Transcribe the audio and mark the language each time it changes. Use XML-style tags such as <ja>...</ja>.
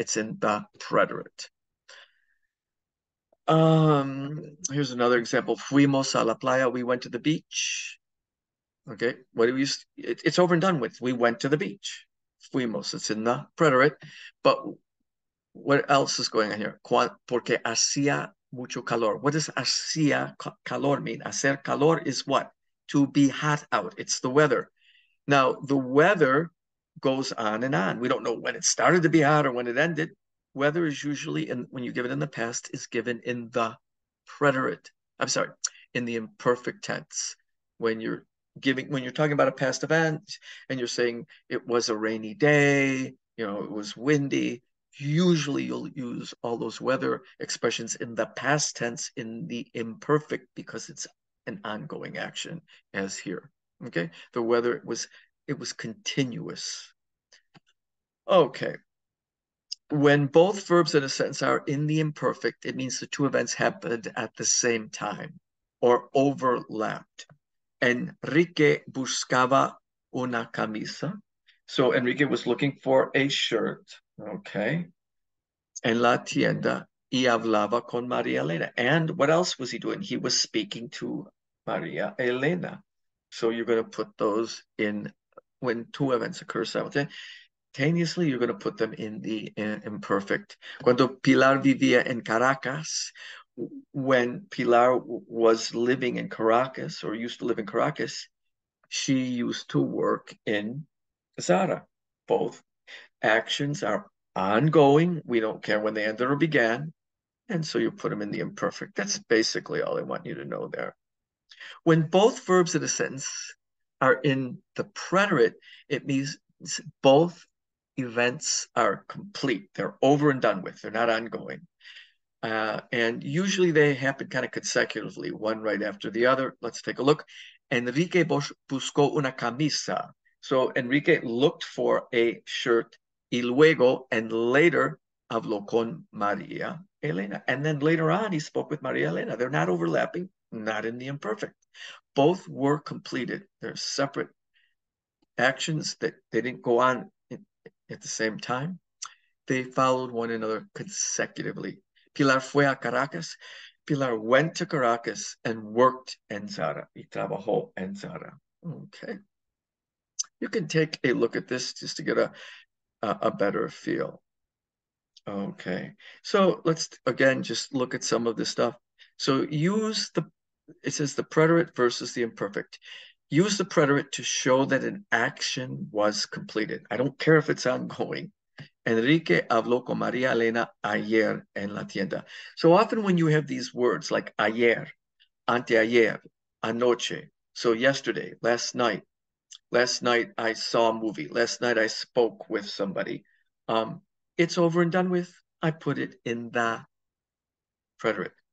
<en>It's in the preterite. Here's another example.</en> <es>Fuimos a la playa.</es> <en>We went to the beach. Okay, what do we use? It's over and done with. We went to the beach. Fuimos. It's in the preterite. But what else is going on here?</en> <es>Porque hacía mucho calor.</es> <en>What does hacía calor mean? Hacer calor is what? To be hot out. It's the weather. Now, the weather goes on and on. We don't know when it started to be hot or when it ended. Weather is usually, when you give it in the past, is given in the preterite. I'm sorry, in the imperfect tense. When you're talking about a past event and you're saying it was a rainy day, it was windy, usually you'll use all those weather expressions in the past tense in the imperfect because it's an ongoing action, as here. Okay, the weather it was continuous. Okay, when both verbs in a sentence are in the imperfect, it means the two events happened at the same time or overlapped.</en> <es>Enrique buscaba una camisa.</es> <en>So Enrique was looking for a shirt. Okay.</en> <es>En la tienda y hablaba con María Elena.</es> <en>And what else was he doing? He was speaking to María Elena. So you're going to put those in when two events occur simultaneously, you're going to put them in the imperfect.</en> <es>Cuando Pilar vivía en Caracas,</es> <en>when Pilar was living in Caracas or used to live in Caracas, she used to work in Zara. Both actions are ongoing. We don't care when they ended or began. And so you put them in the imperfect. That's basically all I want you to know there. When both verbs in a sentence are in the preterite, it means both events are complete. They're over and done with. They're not ongoing. And usually they happen kind of consecutively, one right after the other. Let's take a look.</en> <es>Enrique buscó una camisa.</es> <en>So Enrique looked for a shirt</en> <es>y luego</es> <en>and later</en> <es>habló con María Elena.</es> <en>And then later on, he spoke with María Elena. They're not overlapping, not in the imperfect. Both were completed. They're separate actions that they didn't go on at the same time. They followed one another consecutively.</en> <es>Pilar fue a Caracas.</es> <en>Pilar went to Caracas and worked</en> <es>en Zara. Y trabajó en Zara.</es> <en>Okay. You can take a look at this just to get a better feel. Okay. So let's, again, just look at some of this stuff. So it says the preterite versus the imperfect. Use the preterite to show that an action was completed. I don't care if it's ongoing.</en> <es>Enrique habló con María Elena ayer en la tienda.</es> <en>So often when you have these words like ayer, anteayer, anoche, so yesterday, last night I saw a movie, last night I spoke with somebody, it's over and done with. I put it in the preterite.</en>